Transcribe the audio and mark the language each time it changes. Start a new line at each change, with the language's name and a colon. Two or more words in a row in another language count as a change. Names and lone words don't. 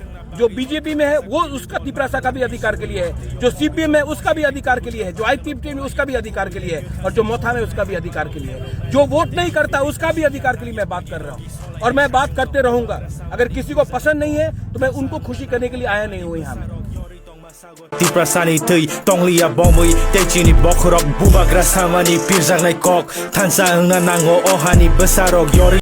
Hindi: जो बीजेपी में है वो उसका तिपरासा का भी अधिकार के लिए है, जो सीपीएम में उसका भी अधिकार के लिए है, जो आईपीएफटी में उसका भी अधिकार के लिए है, और जो मोथा में उसका भी अधिकार के लिए है। जो वोट नहीं करता उसका भी अधिकार के लिए मैं बात कर रहा हूँ और मैं बात करते रहूंगा। अगर किसी को पसंद नहीं है तो मैं उनको खुशी करने के लिए आया नहीं हूँ यहाँ में।
Kok Borok: Tiprasani tui tonglia bomui techini bokrok bubagra samani pirjangnai kok tansa nga nango ohani besarok yori